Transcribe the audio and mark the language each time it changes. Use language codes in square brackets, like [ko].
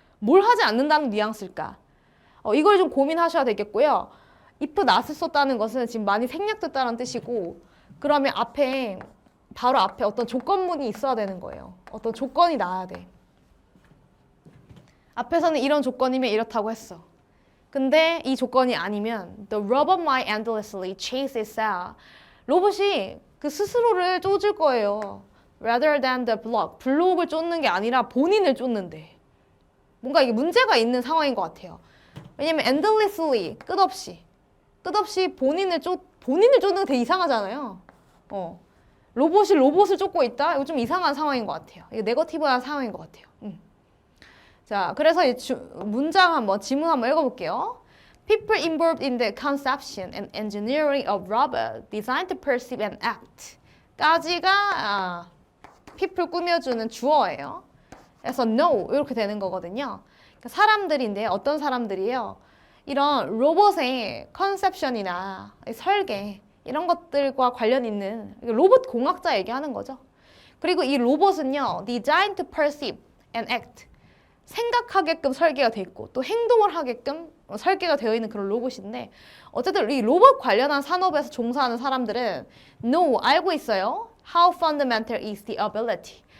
[ko] 뭘 하지 않는다는 뉘앙스일까? 이걸 좀 고민하셔야 되겠고요. if not을 썼다는 것은 지금 많이 생략됐다는 뜻이고 그러면 바로 앞에 어떤 조건문이 있어야 되는 거예요. 어떤 조건이 나와야 돼. 앞에서는 이런 조건이면 이렇다고 했어. 근데 이 조건이 아니면 [en] the robot might endlessly chase itself. [ko] 로봇이 그 스스로를 쫓을 거예요. [en] rather than the block. [ko] 블록을 쫓는 게 아니라 본인을 쫓는데. 뭔가 이게 문제가 있는 상황인 것 같아요. 왜냐면 endlessly, 끝없이 본인을 쫓는 게 되게 이상하잖아요. 로봇이 로봇을 쫓고 있다? 이거 좀 이상한 상황인 것 같아요. 이게 네거티브한 상황인 것 같아요. 자, 그래서 이 지문 한번 읽어볼게요. [en] People involved in the conception and engineering of robot designed to perceive and act. [ko] 까지가 people 꾸며주는 주어예요. 그래서 know 이렇게 되는 거거든요. 그러니까 사람들인데 어떤 사람들이에요? 이런 로봇의 컨셉션이나 설계 이런 것들과 관련 있는 로봇 공학자 얘기하는 거죠. 그리고 이 로봇은요, [en] designed to perceive and act. [ko] 생각하게끔 설계가 돼 있고 또 행동을 하게끔 설계가 되어 있는 그런 로봇인데 어쨌든 이 로봇 관련한 산업에서 종사하는 사람들은 know, 알고 있어요. [en] How fundamental is the ability.